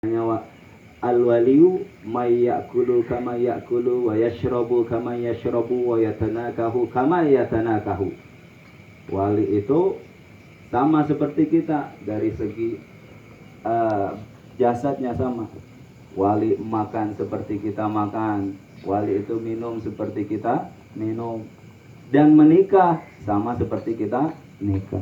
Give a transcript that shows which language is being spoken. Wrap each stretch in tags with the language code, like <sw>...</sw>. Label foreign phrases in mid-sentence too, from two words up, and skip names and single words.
<ar>Nyawa الولي ما يأكل كما يأكل ويشرب كما يشرب ويتناكح كما يتناكح.</ar> <id>Wali itu sama seperti kita dari segi jasadnya sama. Wali makan seperti kita makan, wali itu minum seperti kita minum, dan menikah sama seperti kita nikah.</id>